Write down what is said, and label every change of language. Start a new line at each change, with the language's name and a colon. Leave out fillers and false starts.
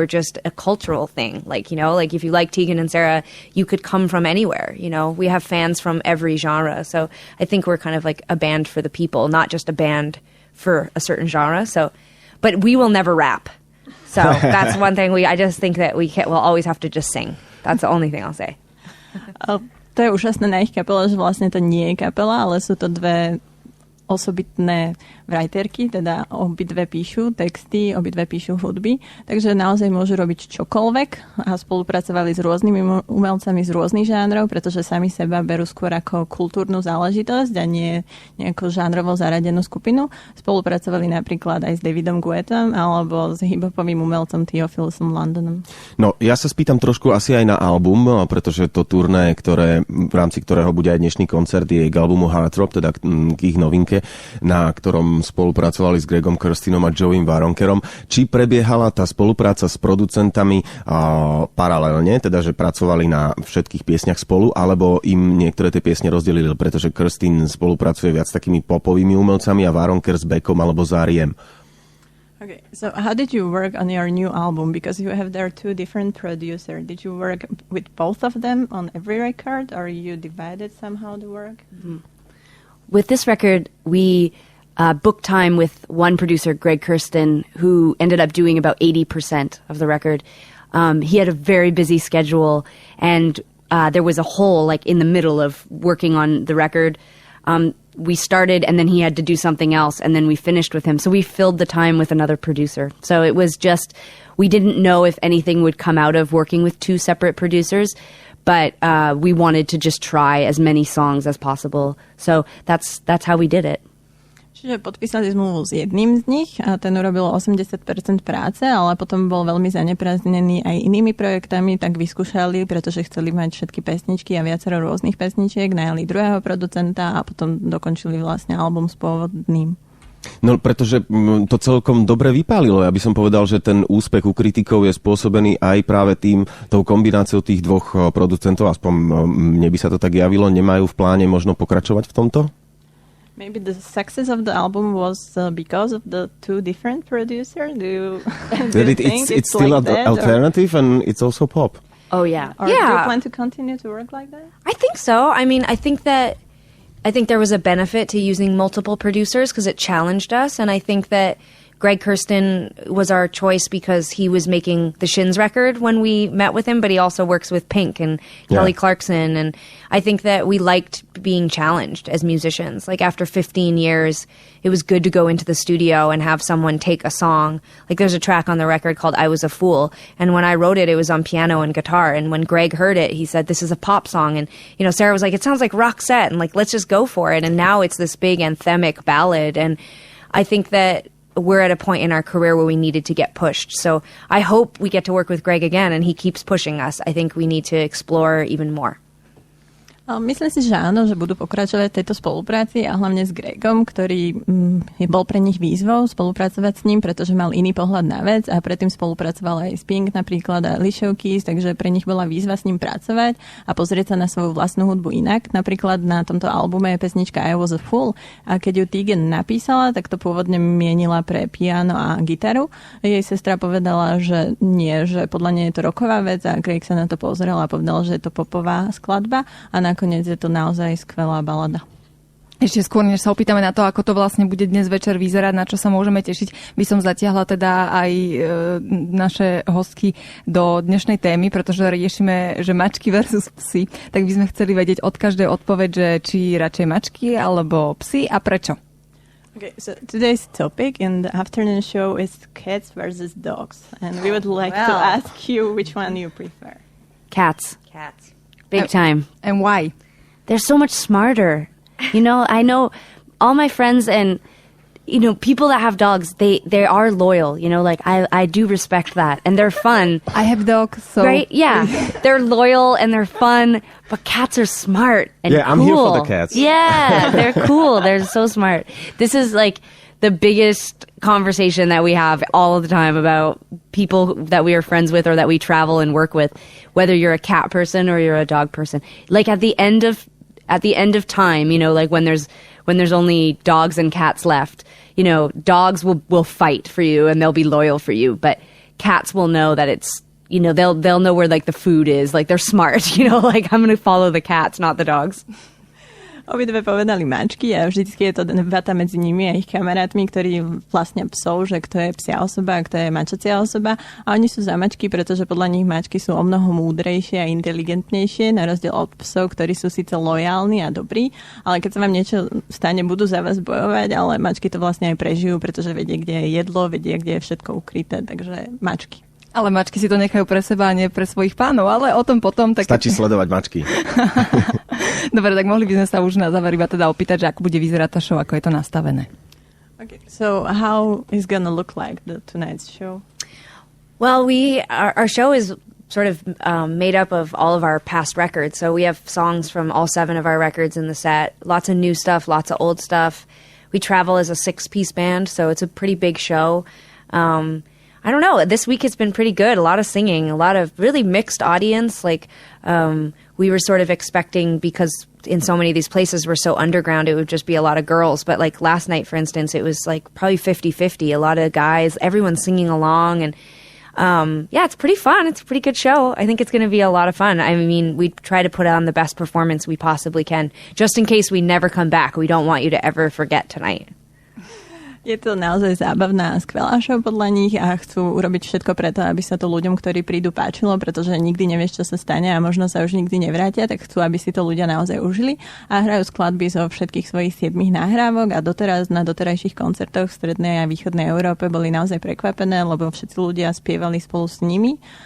English: We're just a cultural thing. Like, you know, like if you like Tegan and Sara, you could come from anywhere. You know, we have fans from every genre. So I think we're kind of like a band for the people, not just a band for a certain genre. So, but we will never rap. So that's one thing I just think that we'll always have to just sing. That's the only thing I'll say.
Slovak: To je úžasné na ich kapele, že vlastne to nie je kapela, ale sú to dve osobitné writerky, teda obidve píšu texty, obidve píšu hudby, takže naozaj môžu robiť čokoľvek a spolupracovali s rôznymi umelcami z rôznych žánrov, pretože sami seba berú skôr ako kultúrnu záležitosť a nie nejakú žánrovo zaradenú skupinu. Spolupracovali napríklad aj s Davidom Guettom alebo s hip-hopovým umelcom Theophilusom Londonom. No, ja sa spýtam trošku asi aj na album, pretože to turné, v rámci ktorého bude aj dnešný koncert, je k albumu Hard Rock, teda k ich novinke, na ktorom spolupracovali s Gregom Kirstinom a Joeym Waronkerom. Či prebiehala tá spolupráca s producentami paralelne, teda že pracovali na všetkých piesniach spolu, alebo im niektoré tie piesne rozdelili, pretože Kirstin spolupracuje viac s takými popovými umelcami a Waronker s Beckom alebo s R.E.M.
English: Okay, so how did you work on your new album? Because you have there two different producers. Did you work with both of them on every record, or you divided somehow the work? Mm-hmm. With this record, we booked time with one producer, Greg Kirsten, who ended up doing about 80% of the record. He had a very busy schedule, and there was a hole like in the middle of working on the record. We started, and then he had to do something else, and then we finished with him. So we filled the time with another producer. So it was just, we didn't know if anything would come out of working with two separate producers, but we wanted to just try as many songs as possible. So that's how we did it.
Slovak: Čiže podpísali zmluvu s jedným z nich a ten urobil 80% práce, ale potom bol veľmi zaneprázdnený aj inými projektami, tak vyskúšali, pretože chceli mať všetky pesničky a viacero rôznych pesničiek, najali druhého producenta a potom dokončili vlastne album s pôvodným. No, pretože to celkom dobre vypálilo. Ja by som povedal, že ten úspech u kritikov je spôsobený aj práve tou kombináciou tých dvoch producentov, aspoň mne by sa to tak javilo. Nemajú v pláne možno pokračovať v tomto?
English: Maybe the success of the album was because of the two different producers. Do you think it's still like that, alternative and it's also pop? Oh, yeah. Or do you plan to continue to work like that? I think so. I mean, I think that I think there was a benefit to using multiple producers because it challenged us. And I think that Greg Kurstin was our choice because he was making the Shins record when we met with him, but he also works with Pink and Kelly Clarkson. And I think that we liked being challenged as musicians. Like after 15 years, it was good to go into the studio and have someone take a song. Like there's a track on the record called I Was a Fool. And when I wrote it, it was on piano and guitar. And when Greg heard it, he said, this is a pop song. And, you know, Sarah was like, it sounds like Roxette. And like, let's just go for it. And now it's this big anthemic ballad. And I think that we're at a point in our career where we needed to get pushed. So I hope we get to work with Greg again and he keeps pushing us. I think we need to explore even more.
Slovak: Myslím si, že áno, že budú pokračovať v tejto spolupráci a hlavne s Gregom, ktorý bol pre nich výzvou spolupracovať s ním, pretože mal iný pohľad na vec a predtým spolupracoval aj s Pink napríklad a Alicia Keys, takže pre nich bola výzva s ním pracovať a pozrieť sa na svoju vlastnú hudbu inak. Napríklad na tomto albume je pesnička I Was a Fool a keď ju Tegan napísala, tak to pôvodne mienila pre piano a gitaru. Jej sestra povedala, že nie, že podľa nej je to rocková vec a Greg sa na to pozrel a povedal, že je to popová skladba a nakoniec je to naozaj skvelá balada. Ešte skôr, než sa opýtame na to, ako to vlastne bude dnes večer vyzerať, na čo sa môžeme tešiť, by som zatiahla teda aj naše hostky do dnešnej témy, pretože riešime, že mačky versus psy, tak by sme chceli vedieť od každej odpoveď, že či radšej mačky alebo psy a prečo.
English: Okay, so today's topic in the afternoon show is cats versus dogs, and we would like to ask you which one you prefer. Cats. Cats. Big time. And why? They're so much smarter. You know, I know all my friends and, you know, people that have dogs, they are loyal, you know, like I do respect that. And they're fun. I have dogs, so... Right? Yeah. They're loyal and they're fun, but cats are smart and cool. I'm here for the cats. Yeah, they're cool. They're so smart. This is like the biggest conversation that we have all the time about people that we are friends with or that we travel and work with, whether you're a cat person or you're a dog person. Like at the end of time, you know, like when there's only dogs and cats left, you know, dogs will fight for you and they'll be loyal for you, but cats will know that it's, you know, they'll know where like the food is, like they're smart, you know, like I'm going to follow the cats, not the dogs.
Slovak: Obidve povedali mačky a vždycky je to debata medzi nimi a ich kamarátmi, ktorí vlastne psov, že kto je psia osoba a kto je mačacia osoba. A oni sú za mačky, pretože podľa nich mačky sú o mnoho múdrejšie a inteligentnejšie, na rozdiel od psov, ktorí sú síce lojálni a dobrí, ale keď sa vám niečo stane, budú za vás bojovať, ale mačky to vlastne aj prežijú, pretože vedia, kde je jedlo, vedia, kde je všetko ukryté, takže mačky. Ale mačky si to nechajú pre seba a nie pre svojich pánov, ale o tom potom... Tak... Stačí sledovať mačky. Dobre, tak mohli by sme sa už na záver iba teda opýtať, že ako bude vyzerať tá show, ako je to nastavené.
English: Okay, so how is gonna look like the tonight's show? Well, our show is sort of made up of all of our past records. So we have songs from all 7 of our records in the set. Lots of new stuff, lots of old stuff. We travel as a 6-piece band, so it's a pretty big show. I don't know. This week it's been pretty good. A lot of singing, a lot of really mixed audience. Like, we were sort of expecting, because in so many of these places we're so underground, it would just be a lot of girls. But like last night, for instance, it was like probably 50-50. A lot of guys, everyone's singing along. And yeah, it's pretty fun. It's a pretty good show. I think it's going to be a lot of fun. I mean, we try to put on the best performance we possibly can, just in case we never come back. We don't want you to ever forget tonight.
Slovak: Je to naozaj zábavná a skvelá show podľa nich a chcú urobiť všetko preto, aby sa to ľuďom, ktorí prídu, páčilo, pretože nikdy nevieš, čo sa stane a možno sa už nikdy nevrátia, tak chcú, aby si to ľudia naozaj užili a hrajú skladby zo všetkých svojich 7 nahrávok a doteraz na doterajších koncertoch v strednej a východnej Európe boli naozaj prekvapené, lebo všetci ľudia spievali spolu s nimi